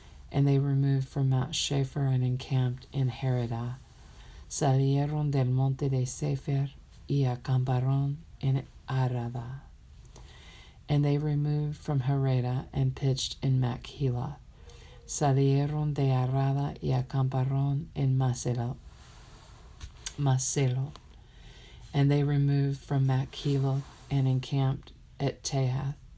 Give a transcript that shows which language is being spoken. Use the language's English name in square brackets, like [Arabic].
[English] And they removed from Mount Shepher and encamped in Heridah. [Spanish] Salieron del monte de Sefer y acamparon en Arada. [English] And they removed from Heridah and pitched in Machhelah. [Spanish] Salieron de Arada y acamparon en Macelo. [English] And they removed from Machhelah and encamped at Tehath.